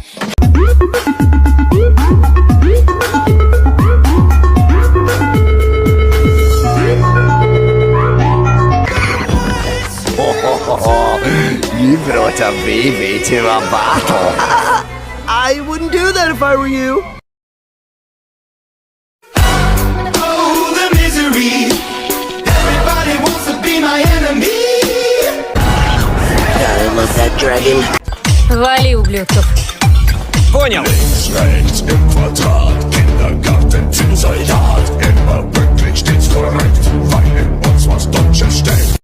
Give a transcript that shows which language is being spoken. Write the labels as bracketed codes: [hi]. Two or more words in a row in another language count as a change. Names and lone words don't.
[en] You brought a baby to a battle. I wouldn't do that if I were you. Oh, the misery. Everybody wants to be my enemy. I love that dragon. [ru] Вали, ублюдков. Понял. [de] Rechts im Quadrat, Kindergarten zum Soldat. Immer pünktlich, stets korrekt, weil in uns was Deutsches steckt.